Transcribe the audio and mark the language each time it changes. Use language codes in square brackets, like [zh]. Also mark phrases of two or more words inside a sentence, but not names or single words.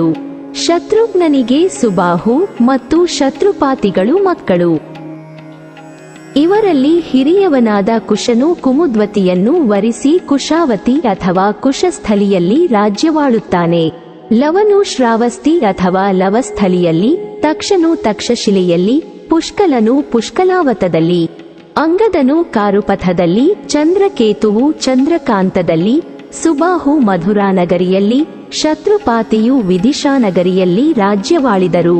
[kn] ಶತ್ರುಘ್ನನಿಗೆ ಸುಬಾಹು ಮತ್ತು ಶತ್ರುಪಾತಿಗಳು ಮಕ್ಕಳು. ಇವರಲ್ಲಿ ಹಿರಿಯವನಾದ ಕುಶನು ಕುಮುದ್ವತಿಯನ್ನು ವರಿಸಿ ಕುಶಾವತಿ ಅಥವಾ ಕುಶಸ್ಥಲಿಯಲ್ಲಿ ರಾಜ್ಯವಾಳುತ್ತಾನೆ. ಲವನು ಶ್ರಾವಸ್ತಿ ಅಥವಾ ಲವಸ್ಥಲಿಯಲ್ಲಿ, ತಕ್ಷನು ತಕ್ಷಶಿಲೆಯಲ್ಲಿ, ಪುಷ್ಕಲನು ಪುಷ್ಕಲಾವತದಲ್ಲಿ, ಅಂಗದನು ಕಾರುಪಥದಲ್ಲಿ, ಚಂದ್ರಕೇತುವು ಚಂದ್ರಕಾಂತದಲ್ಲಿ, ಸುಬಾಹು ಮಧುರಾನಗರಿಯಲ್ಲಿ, ಶತ್ರುಪಾತಿಯು ವಿದಿಶಾನಗರಿಯಲ್ಲಿ ರಾಜ್ಯವಾಳಿದರು.